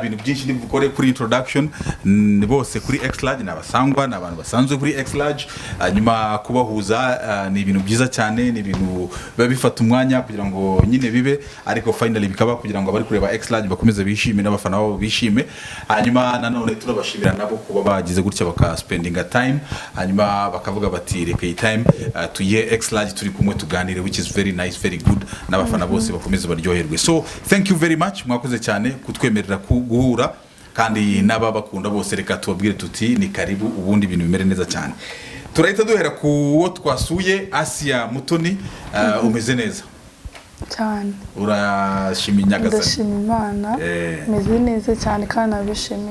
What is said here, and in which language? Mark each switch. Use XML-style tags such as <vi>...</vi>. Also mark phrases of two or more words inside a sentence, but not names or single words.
<rw>bintu byinshi ndibukore kuri introduction bose kuri X-Large nabasangwa nabantu basanzwe kuri X-Large hanyuma kubahuza ni ibintu byiza cyane ni ibintu bifata umwanya kugira ngo nyine bibe ariko finally bikaba kugira ngo abari kureba X-Large bakomeze bishime n'abafana babo bishime hanyuma nanone turabashimira nabo kuba bagize gutya baka</rw> <en>spending time</en> <rw>hanyuma bakavuga bati reka iyi time tuye X-Large turi kumwe tuganire</rw> <en>which is very nice very good</en> <rw>n'abafana bose bakomeze baryoherwe</rw> <en>so thank you very much</en> <rw>mwakoze cyane kutwemerera guhura kandi n'ababakunda bose reka tubabwire tuti ni karibu ubundi ibintu bimere neza cyane turahita duhera ku wo twasuye Asia Mutoni umeze neza cyane urashimye Nyagasani ndashima Imana meze neza cyane kandi nabishimiye</rw>